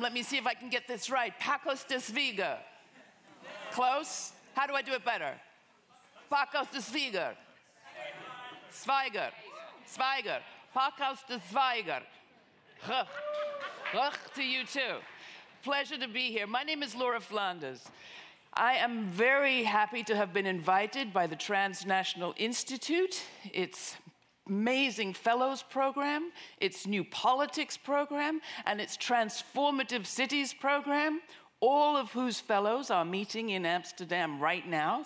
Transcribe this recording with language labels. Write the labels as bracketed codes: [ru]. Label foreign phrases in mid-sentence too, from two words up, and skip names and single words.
[en] Let me see if I can get this right. Pacos de Zwiger. Close? How do I do it better? Pacos de Zwiger. Zwiger. Zwiger. Pacos de Zwiger. To you too. Pleasure to be here. My name is Laura Flanders. I am very happy to have been invited by the Transnational Institute. It's amazing fellows program, its new politics program, and its Transformative Cities program, all of whose fellows are meeting in Amsterdam right now.